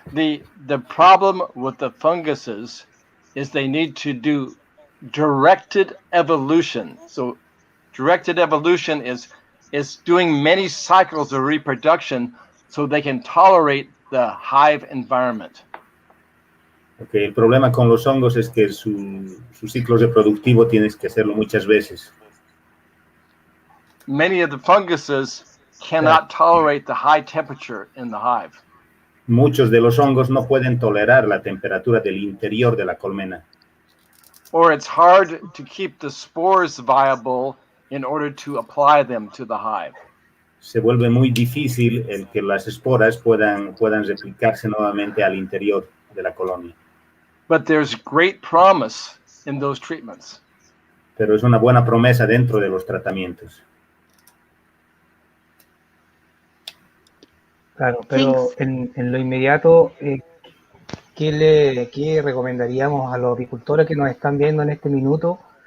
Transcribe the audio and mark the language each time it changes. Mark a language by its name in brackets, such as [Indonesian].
[English] The problem with the funguses is they need to do directed evolution. So directed evolution is doing many cycles of reproduction so they can tolerate the hive environment. [Spanish] Okay, el problema con los hongos es que su ciclo reproductivo tienes que hacerlo muchas veces. [English] Many of the funguses cannot tolerate the high temperature in the hive. [Spanish] Muchos de los hongos no pueden tolerar la temperatura del interior de la colmena. [English] Or it's hard to keep the spores viable in order to apply them to the hive. [Spanish] Se vuelve muy difícil el que las esporas puedan replicarse nuevamente al interior de la colonia. [English] But there's great promise in those treatments. [Spanish] Pero es una buena promesa dentro de los tratamientos. Claro, pero en lo inmediato, ¿qué recomendaríamos a los apicultores que nos están viendo en este minuto?